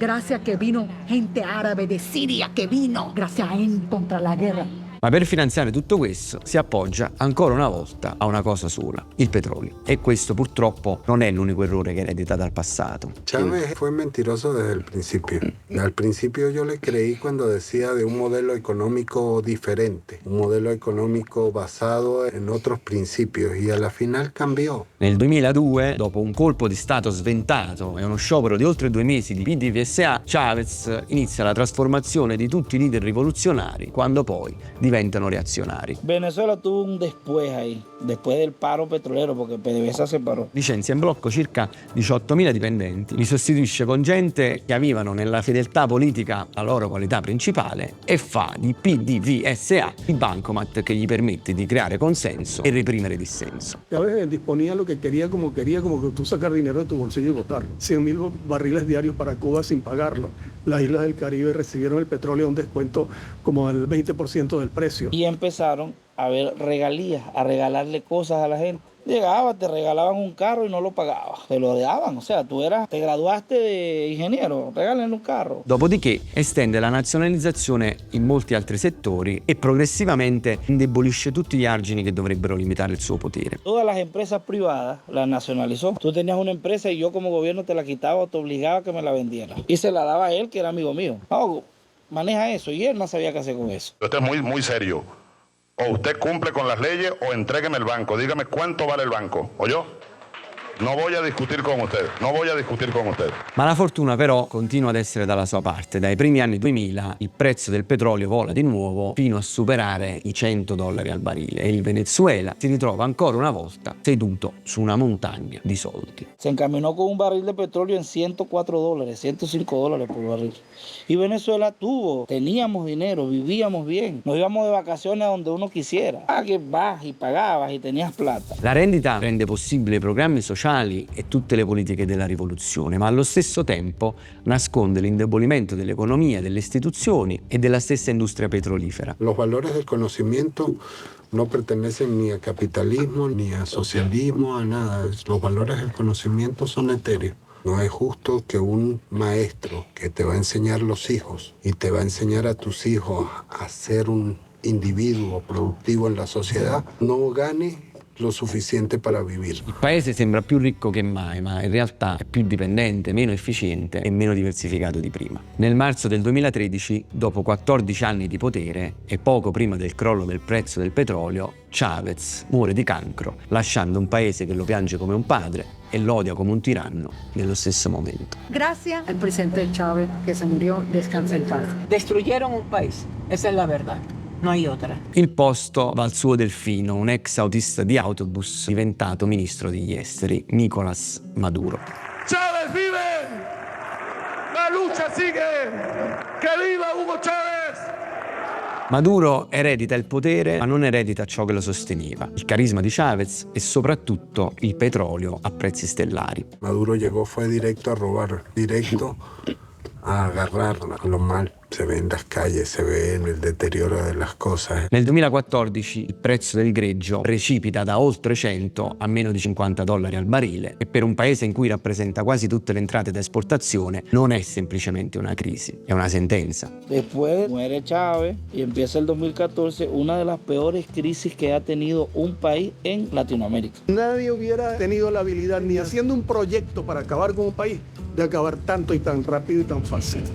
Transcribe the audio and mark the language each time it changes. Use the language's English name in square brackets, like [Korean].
[Spanish] Gracias que vino gente árabe de Siria, que vino gracias a él contra la guerra. [Italian] Ma per finanziare tutto questo si appoggia ancora una volta a una cosa sola, il petrolio. E questo purtroppo non è l'unico errore che eredita dal passato. [Spanish] Chávez fue mentiroso desde el principio. Al principio yo le creí cuando decía de un modelo económico diferente, un modelo económico basado en otros principios, y a la final cambiò. [Italian] Nel 2002, dopo un colpo di stato sventato e uno sciopero di oltre 2 mesi di PDVSA, Chavez inizia la trasformazione di tutti i leader rivoluzionari, quando poi diventano reazionari. [Spanish] Venezuela tuvo un después ahí, después del paro petrolero, porque PDVSA se parò. [Italian] Licenzia in blocco circa 18.000 dipendenti, li sostituisce con gente che avevano nella fedeltà politica la loro qualità principale e fa di PDVSA il bancomat che gli permette di creare consenso e reprimere dissenso. [Spanish] Chávez disponía lo que quería, como que tú sacar dinero de tu bolsillo y votarlo. 100.000 barriles diarios para Cuba sin pagarlo. Las islas del Caribe recibieron el petróleo a un descuento como del 20% del precio. Y empezaron a ver regalías, a regalarle cosas a la gente. Llegaba, te regalaban un carro y no lo pagabas, te lo daban, o sea, te graduaste de ingeniero, regalen un carro. [Italian] Dopodiché estende la nazionalizzazione in molti altri settori e progressivamente indebolisce tutti gli argini che dovrebbero limitare il suo potere. [Spanish] Todas las empresas privadas las nacionalizó. Tú tenías una empresa y yo como gobierno te la quitaba o te obligaba a que me la vendiera. Y se la daba a él, que era amigo mío. No, maneja eso, y él no sabía qué hacer con eso. Esto es muy serio. O usted cumple con las leyes o entrégueme el banco. Dígame cuánto vale el banco. ¿Oyó? No voy a discutir con usted. No voy a discutir con usted. [Italian] Ma la fortuna però continua ad essere dalla sua parte. Dai primi anni 2000 il prezzo del petrolio vola di nuovo fino a superare i $100 al barile e il Venezuela si ritrova ancora una volta seduto su una montagna di soldi. [Spanish] Se encaminó con un barril de petróleo en $104, $105 por barril. Y Venezuela teníamos dinero, vivíamos bien. Nos íbamos de vacaciones a donde uno quisiera. Que vas y pagabas y tenías plata. [Italian] La rendita rende possibile i programmi sociali e tutte le politiche della rivoluzione, ma allo stesso tempo nasconde l'indebolimento dell'economia, delle istituzioni e della stessa industria petrolifera. [Spanish] Los valores del conocimiento no pertenecen ni a capitalismo, ni a socialismo, a nada. Los valores del conocimiento son etéreos. No es justo que un maestro que te va a enseñar los hijos y te va a enseñar a tus hijos a ser un individuo productivo en la sociedad no gane lo sufficiente para vivir. [Italian] Il paese sembra più ricco che mai, ma in realtà è più dipendente, meno efficiente e meno diversificato di prima. Nel marzo del 2013, dopo 14 anni di potere e poco prima del crollo del prezzo del petrolio, Chavez muore di cancro, lasciando un paese che lo piange come un padre e lo odia come un tiranno nello stesso momento. [Spanish] Gracias al presidente Chávez que se murió, descansa en paz. Destruyeron un país, esa es la verdad. No hay otra. [Italian] Il posto va al suo delfino, un ex autista di autobus diventato ministro degli esteri, Nicolás Maduro. [Spanish] Chávez vive! La lucha sigue! ¡Que viva Hugo Chávez! [Italian] Maduro eredita il potere, ma non eredita ciò che lo sosteneva, il carisma di Chavez e soprattutto il petrolio a prezzi stellari. [Spanish] Maduro llegó, fue directo a robar, directo a agarrar lo mal. Se ve in las calles, se ve il deterioro delle cose. [Italian] Nel 2014 il prezzo del greggio precipita da oltre 100 a meno di $50 al barile e per un paese in cui rappresenta quasi tutte le entrate da esportazione non è semplicemente una crisi, è una sentenza. [Spanish] Después muere Chávez y empieza el 2014, una de las peores crisis que ha tenido un país en Latinoamérica. Nadie hubiera tenido la habilidad, ni haciendo un proyecto para acabar con un país, de acabar tanto y tan rápido y tan fácil.